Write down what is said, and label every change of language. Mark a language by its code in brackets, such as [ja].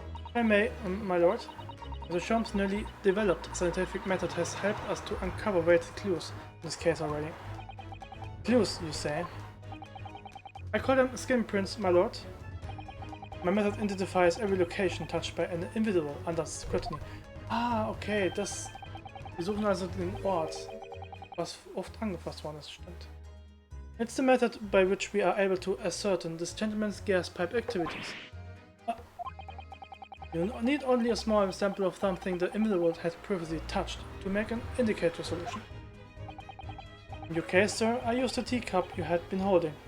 [en] If I may, my lord, Mr. Holmes' newly developed scientific method has helped us to uncover weighted clues in this case already. Clues, you say? I call them skin prints, my lord. My method identifies every location touched by an individual under scrutiny. [de] Ah, okay, das... Wir suchen also den Ort, was oft angefasst worden ist, stimmt. [en] It's the method by which we are able to ascertain this gentleman's gas pipe activities. You need only a small sample of something the individual had previously touched to make an indicator solution. In your case, sir, I used the teacup you had been holding.